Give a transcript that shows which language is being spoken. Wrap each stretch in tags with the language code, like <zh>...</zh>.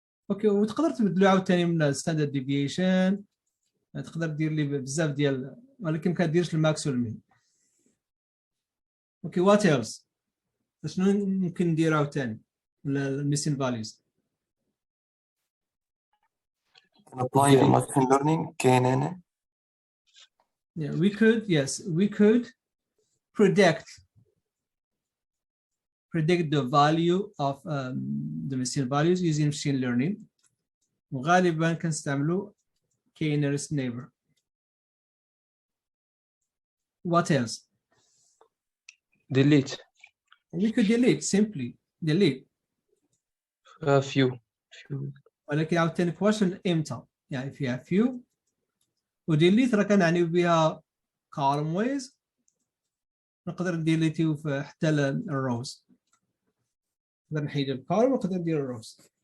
<ar>اوكي وتقدر تبدلوا عاوتاني من standard deviation، تقدر دير لي بزاف ديال، ولكن ما كديرش الماكس والمين. اوكي</ar> <en>what else؟</en> <ar>شنو ممكن ندير عاوتاني الميسين فاليوز؟</ar> <en>apply machine learning</en> <ar>كاين هنا.</ar> <en>Yeah, we could predict the value of the machine values using machine learning.</en> <ar>وغالبا كنستعملوا k-nearest neighbor.</ar> <en>What else? Delete. We could delete, simply delete. Few.</en> <ar>ولكن عاوتاني question امتى؟ يعني</ar> <en>if you have few</en> <ar>وديليت راه كنعني بها column ways، نقدر نديليتيو في حتى الروز، نقدر نحيد الكولوم ونقدر ندير الروز.</ar>